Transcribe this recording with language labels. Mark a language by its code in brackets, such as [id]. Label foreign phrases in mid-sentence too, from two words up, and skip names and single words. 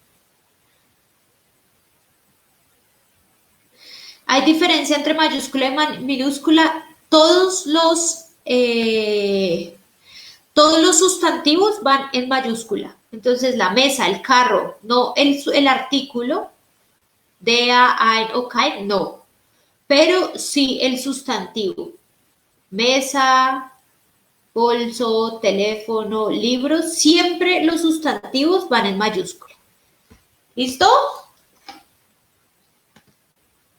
[es] Hay diferencia entre mayúscula y minúscula. Todos los sustantivos van en mayúscula. Entonces la mesa, el carro, no el artículo, [de] der, ein o kein, [es] no. Pero sí el sustantivo. Mesa, bolso, teléfono, libros, siempre los sustantivos van en mayúscula. ¿Listo?